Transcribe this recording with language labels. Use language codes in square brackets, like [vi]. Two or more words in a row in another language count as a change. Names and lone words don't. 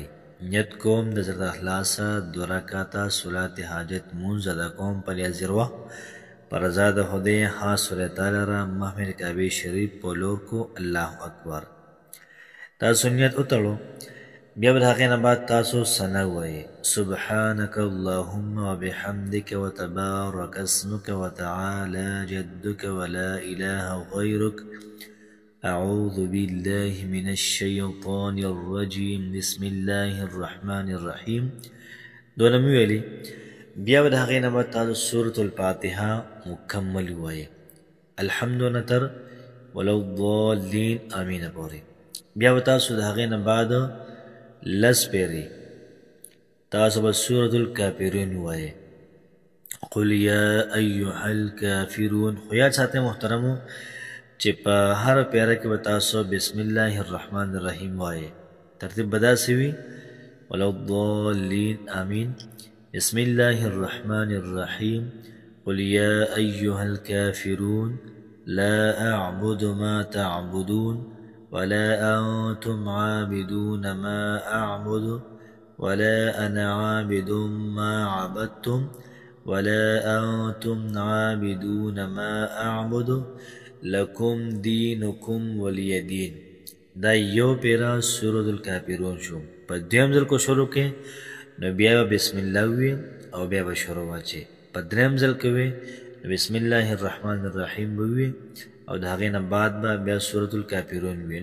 [ps] نیت کوم د زړه د اخلاصه 2 رکعته صلات حاجت مونځ ادا کوم په لیازر وخت په رضا د خدای خاص خدای تعالی را محمد کعبې شریف په لور کو [ar] الله اکبر. [ps] تاسو نیت وتړو بیا به د هغې نه بعد تاسو ثنا ووایئ [ar] سبحانک اللهم وبحمدک وتبارک اسمک وتعالی جدک ولا اله غیرک اعوذ بالله من الشیطان الرجیم بسم الله الرحمن الرحیم. [ps] دونه مې ویلي بیا به د هغې نه بعد تاسو سورة الفاتحه مکمل ووایئ الحمد نه تر [ar] ولا الضالین [ps] امین پورې. بیا به تاسو د هغې نه بعد 10 پیرې تاسو به سورة الکافرون ووایئ [ar] قل یا ایها الکافرون. [ps] خو یاد ساتئ محترمو چې په هره پیره کې به تاسو [ar] بسم الله الرحمن الرحیم [ps] وایئ. ترتیب به داسې وي [ar] ولا الضالین آمین بسم الله الرحمن الرحیم قل یا ایها الکافرون لا اعبد ما تعبدون ولا أنتم عابدون ما أعبد ولا أنا عابد ما عبدتم ولا أنتم عابدون ما أعبد لكم دينكم ولي دين. [ps] دا یو پیرا سورة الکافرون شو. په دویم ځل کو شروع کې نو بیا به [ar] بسم الله [ps] وي او بیا به شروع واچي. په دریم ځل کې وي [ar] بسم الله الرحمن الرحیم [ps] به وي او د هغې نه بعد به بیا سورة الکافرون وي.